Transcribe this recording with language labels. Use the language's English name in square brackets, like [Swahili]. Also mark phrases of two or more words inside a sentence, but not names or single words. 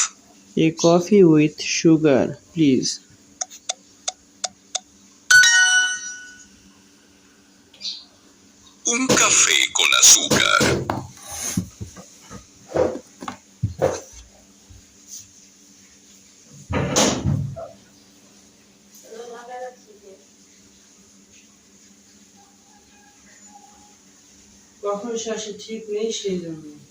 [English] A coffee with sugar, please. [Spanish] Un café con azúcar. [Bangla] কখন শ্বাসে ঠিক নেই সেই জন্য।